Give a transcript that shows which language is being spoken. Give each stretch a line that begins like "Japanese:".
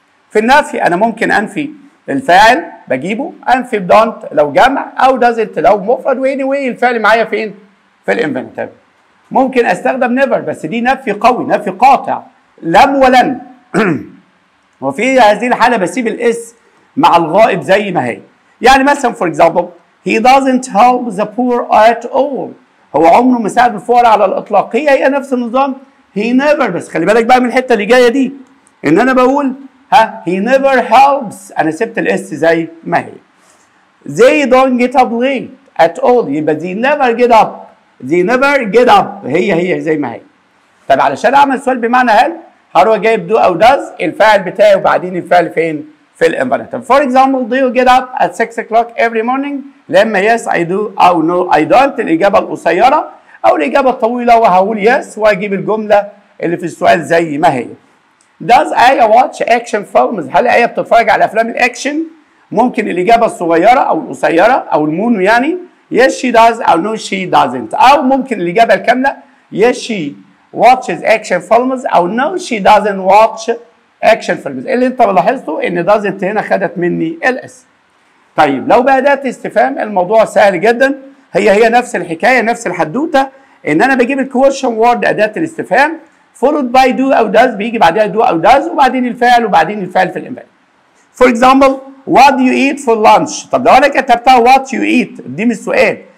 Arabic: في النفي انا ممكن انفي الفاعل بجيبه، انفي بدونت لو جمع او دازنت لو مفرد، واني واي الفعل معايا فين؟ في الانفينيتيف. ممكن استخدم نيفر بس دي نفي قوي، نفي قاطع. لم ولن. وفي هذه الحاله بسيب الاس مع الغائب زي ما هي. يعني مثلا فور اكزامبل
English: he doesn't help the poor at all.
Arabic: هو عمره ما ساعد الفقراء على الاطلاق. هي نفس النظام
English: he never.
Arabic: بس خلي بالك بقى من الحته اللي جايه دي ان انا بقول
English: he never helps.
Arabic: انا سبت الاس زي ما هي.
English: they don't get up late at all.
Arabic: يبقى
English: they never get up. they never get up
Arabic: هي زي ما هي. طب علشان اعمل سؤال بمعنى هل هروح جايب do او does الفاعل بتاعي وبعدين الفعل فين؟ في الانفينيتيف.
English: For example do you get up at 6 o'clock every morning؟
Arabic: لما
English: yes I do او no I don't
Arabic: الإجابة القصيرة أو الإجابة الطويلة وهقول
English: yes
Arabic: وأجيب الجملة اللي في السؤال زي ما هي.
English: Does Aya watch action films؟
Arabic: هل آية بتتفرج على أفلام الأكشن؟ ممكن الإجابة الصغيرة أو القصيرة أو المونو يعني
English: yes she does
Arabic: أو
English: no she doesn't.
Arabic: أو ممكن الإجابة الكاملة
English: yes she watches action films أو no she doesn't watch action films.
Arabic: اللي أنت لاحظته إن doesn't هنا خدت مني الإس. طيب لو بأداة استفهام الموضوع سهل جدا. هي نفس الحكايه نفس الحدوته ان انا بجيب الكويشن وورد اداه الاستفهام
English: followed by
Arabic: do او does بيجي بعدها do او does وبعدين الفعل وبعدين الفعل في الانفعال.
English: For example what do you eat for lunch؟
Arabic: طب لو انا كتبتها
English: what you eat
Arabic: دي مش سؤال.